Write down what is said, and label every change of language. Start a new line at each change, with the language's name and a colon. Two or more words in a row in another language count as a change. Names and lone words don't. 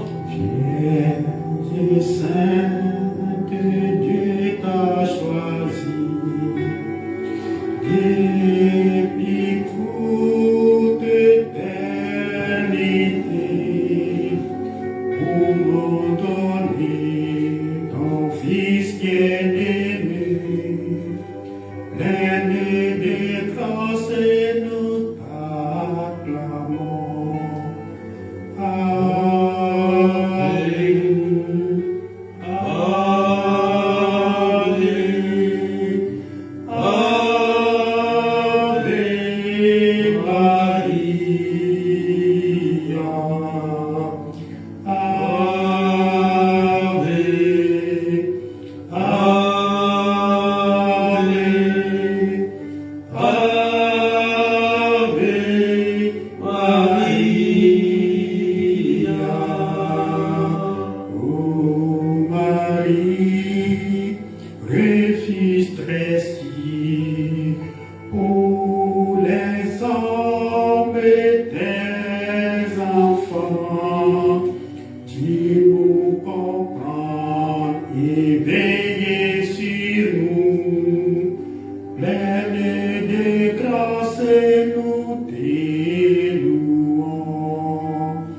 French: Vierge sainte, Dieu t'a choisi depuis toute éternité pour nous donner ton Fils bien-aimé, plein de grâce et nous t'acclamons.
Latin: Amen. Amen. Ave Maria. Ave. Ave. Ave Maria.
French: Oh Marie, refuge très si pour les hommes et tes enfants, tu nous comprends et veillez sur nous, pleine de grâce nous t'élouons.